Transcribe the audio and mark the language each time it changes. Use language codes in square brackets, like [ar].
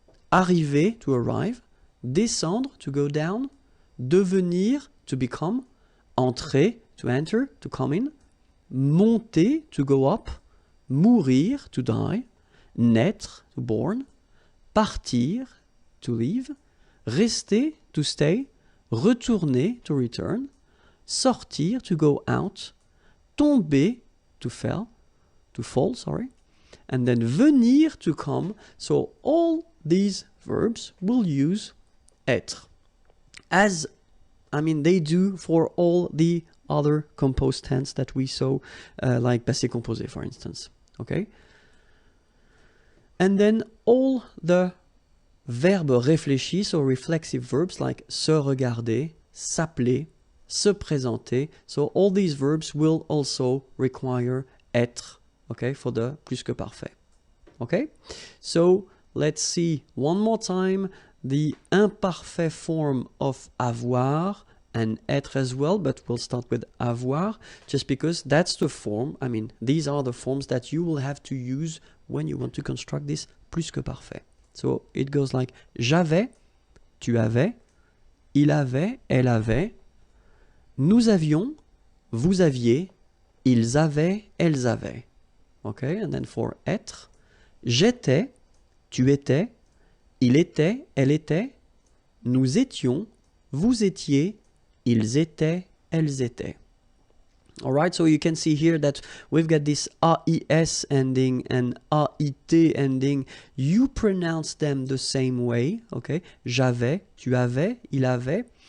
[en] arriver, to arrive, descendre, to go down, devenir, to become, entrer, to enter, to come in, monter, to go up, mourir, to die, naître, to born, partir, to leave, rester, to stay, retourner, to return, sortir, to go out, tomber, to fall, sorry, and then venir, to come. So all these verbs will use être, as they do for all the other composed tense that we saw, like passé composé, for instance. Okay? And then all the [fr] verbes réfléchis, [en] so reflexive verbs like [fr] se regarder, s'appeler, se présenter. [en] So all these verbs will also require être, okay, for the plus que parfait. Okay? So let's see one more time the imparfait form of avoir and être as well, but we'll start with avoir just because that's the form, these are the forms that you will have to use when you want to construct this plus que parfait. So it goes like [fr] j'avais, tu avais, il avait, elle avait, nous avions, vous aviez, ils avaient, elles avaient. [en] Okay, and then for [fr] être, j'étais, tu étais, il était, elle était, nous étions, vous étiez, ils étaient, elles étaient. [en] Alright, so you can see here that we've got this AIS ending and AIT ending. You pronounce them the same way, okay? [fr] J'avais, tu avais, il avait.